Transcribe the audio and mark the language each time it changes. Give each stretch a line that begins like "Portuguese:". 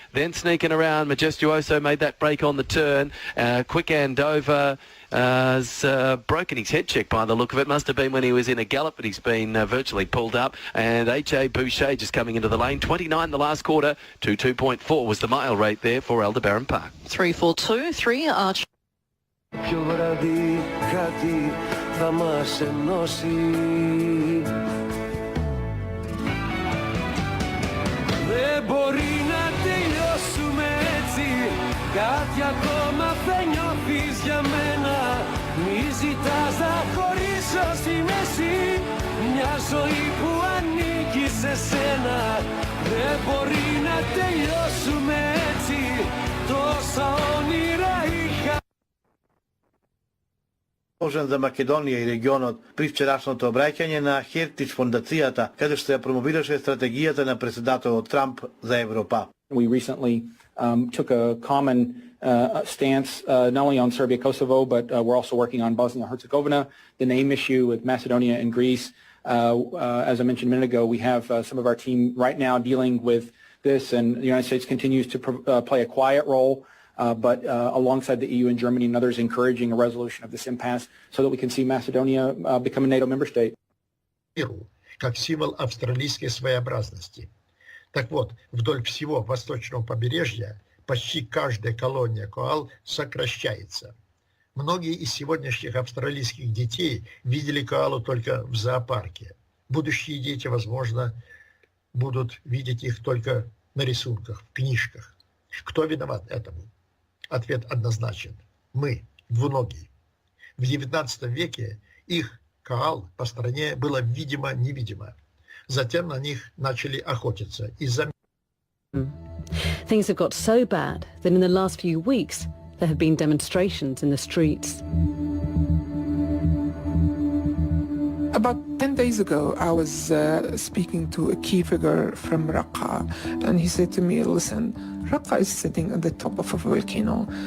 English: Then sneaking around, Majestuoso made that break on the turn. Quick Andover has broken his head check by the look of it. Must have been when he was in a gallop, but he's been virtually pulled up. And H.A. Boucher just coming into the lane. 29 the last quarter to 2.4 was the mile rate there for Aldebaran Park. 3-4-2-3 Arch.
Greek: Ποιο βράδυ κάτι θα μας ενώσει. Δεν μπορεί να τελειώσουμε έτσι. Κάτι ακόμα δεν νιώθεις για μένα. Μη ζητάς να χωρίσω στη μέση. Μια ζωή που ανήκει σε σένα. Δεν μπορεί να τελειώσουμε έτσι. Τόσα όνειρα είχα.
Macedonian: За Македонија и регионот при вчерашното обраќање на Heritage фондацијата, каде што ја промовираше стратегијата на председателот Трамп за Европа.
English: We recently took a common stance not only on Serbia, Kosovo, but we're also working on Bosnia and Herzegovina, the name issue with Macedonia and Greece. As I mentioned a minute ago, we have some of our team right now dealing with this, and the United States continues to play a quiet role, but alongside the EU and Germany and others encouraging a resolution of this impasse so that we can see Macedonia become a NATO member state.
Russian: Как символ австралийской своеобразности. Так вот, вдоль всего восточного побережья почти каждая колония коал сокращается. Многие из сегодняшних австралийских детей видели коалу только в зоопарке. Будущие дети, возможно, будут видеть их только на рисунках, в книжках. Кто виноват этому? Ответ однозначен. Мы, двуногие. В XIX веке их коал по стране было видимо-невидимо. Затем на них начали охотиться из-за...
English: Things have got so bad that in the last few weeks there have been demonstrations in the streets. About 10 days ago, I was speaking to a key figure from Raqqa, and he said to me, listen, Raqqa is sitting at the top of a volcano.